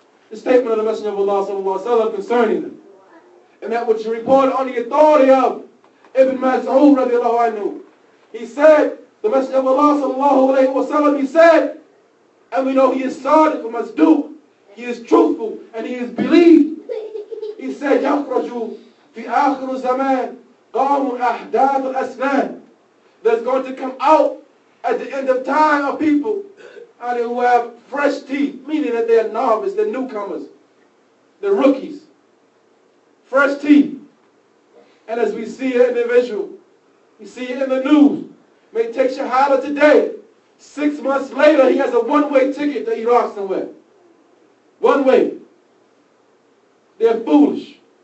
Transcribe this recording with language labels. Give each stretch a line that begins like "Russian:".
English: The statement of the Messenger of Allah sallallahu alaihi wasallam concerning them, and that which is reported on the authority of Ibn Mas'ud radiallahu anhu. He said, the Messenger of Allah sallallahu alaihi wasallam, he said, and we know he is sadiq from Masduq, he is truthful and he is believed.
Arabic: He said, يخرج في آخر الزمان قوم أحداث الأسنان.
English: There's going to come out at the end of time of people who have fresh teeth, meaning that they're novice, they're newcomers, they're rookies. Fresh teeth. And as we see an individual, we see it in the news, may take Shahada today, 6 months later he has a one-way ticket to Iraq somewhere. One way. They're foolish.